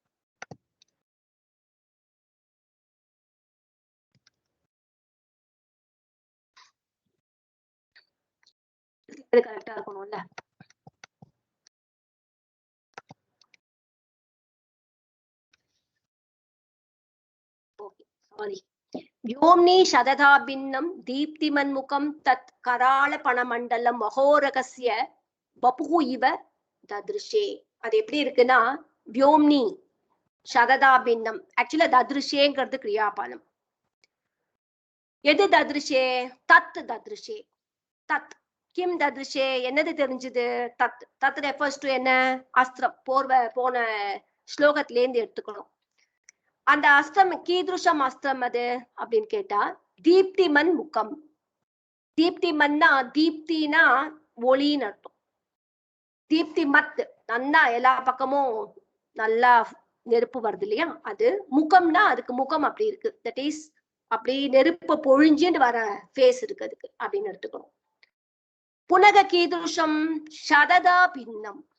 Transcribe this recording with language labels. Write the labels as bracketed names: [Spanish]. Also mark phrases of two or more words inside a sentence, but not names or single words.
[Tamil] கரெக்டா இருக்கணும்ல [English] OK sorry [Sanskrit] व्योम्नि शतधा भिन्नं दीप्तिमन्मुखं तत् कराल पणमण्डलं महोरगस्य वपुः इव ददृशे [Tamil] அது எப்படி இருக்குன்னா [Sanskrit] व्योम्नि शतधा भिन्नं [Tamil] ஆக்சுவலா ददृशेங்கிறது கிரியாபலம் எது [Sanskrit] ददृशे तत् ददृशे तत् கிம் ददृशे [Tamil] என்னது தெரிஞ்சது [Sanskrit] तत् तत् [English] refers to [Tamil] என்ன அஸ்திரம் போன ஸ்லோகத்துல இருந்து எடுத்துக்கணும் அந்த அஸ்திரம் கீதுஷம் அஸ்திரம் அது அப்படின்னு கேட்டா [Sanskrit] दीप्तिमत् मुखम् [Tamil] தீப்திமன்னா தீப்தினா ஒளின்னு அர்த்தம் தீப்தி மத் நல்லா எல்லா பக்கமும் நல்லா நெருப்பு வருது இல்லையா அது முகம்னா அதுக்கு முகம் அப்படி இருக்கு [English] that is [Tamil] அப்படி நெருப்பு பொழிஞ்சுன்னு வர ஃபேஸ் இருக்கு அதுக்கு அப்படின்னு எடுத்துக்கணும் புனக கீதுஷம் [Sanskrit] शतधा भिन्नम्